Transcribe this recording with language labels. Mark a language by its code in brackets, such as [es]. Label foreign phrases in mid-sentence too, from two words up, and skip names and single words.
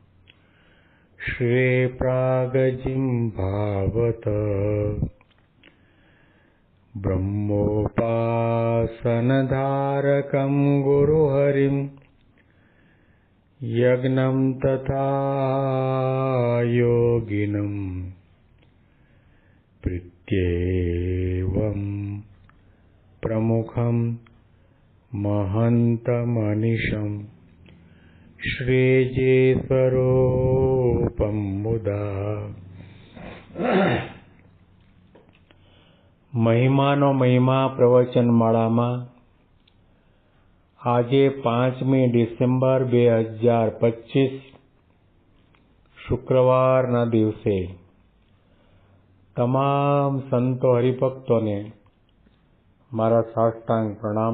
[sa] श्रीप्रागजिह्वावत ब्रह्मोपासनधारकं गुरुहरिं यज्ञं तथा योगिनं प्रीत्येवं प्रमुखं महन्तमनिशं श्रीजेस्वरूपं मुदा [gu] મહિમાનો મહિમા પ્રવચનમાળામાં આજે 5મી ડિસેમ્બર 2025 શુક્રવારના દિવસે તમામ સંતો હરિભક્તોને મારા સાષ્ટાંગ પ્રણામ.